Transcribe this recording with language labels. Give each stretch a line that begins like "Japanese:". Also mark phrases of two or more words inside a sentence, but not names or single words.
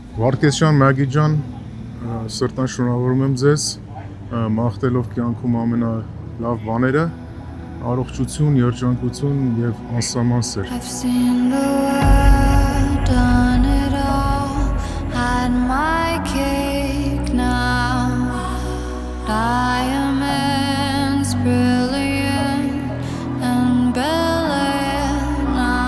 Armenian: Պարքեսյան Մագի ջան, սրտան շնորհավորում եմ ձեզ, մաղթելով կյանքում ամենալավ բաները, առողջություն, երջանկություն եւ անսահման սեր։
English: I've seen the world, done it all, had my cake now. Diamonds brilliant and brilliant now.